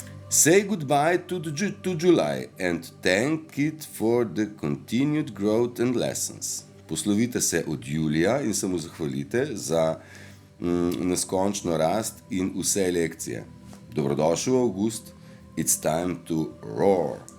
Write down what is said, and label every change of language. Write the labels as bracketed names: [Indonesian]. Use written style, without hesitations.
[English] Say goodbye to July and thank it for the continued growth and lessons. [Slovenian] Poslovite se od Julija in se mu zahvalite za neskončno rast in vse lekcije. Dobrodošel Avgust, [English] it's time to roar.